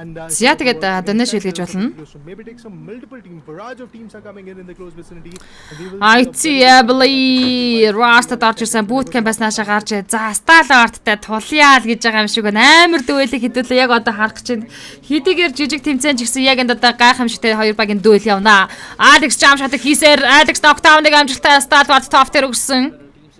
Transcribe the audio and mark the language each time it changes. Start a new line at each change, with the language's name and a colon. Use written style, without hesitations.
Mongolian: За тэгээд donation хийж болно.
English: Maybe take some multiple teams, barrage of teams are coming in the close vicinity.
Mongolian: ICABLE Rust дарж ирсэн bootcamp-аас наашаа гарч за Stalwart-тай тулъяа л гэж байгаа юм шиг байна. Амар дүүлэг хэдүүлээ яг одоо харах гэж байна. Хэдийгээр жижиг тэмцээн ч гэсэн яг энэ одоо гайхамшигтай хоёр багийн дүүл явна. Alex jump shot хийсээр Alex knockdown-ыг амжилттай Stalwart top дээр өгсөн.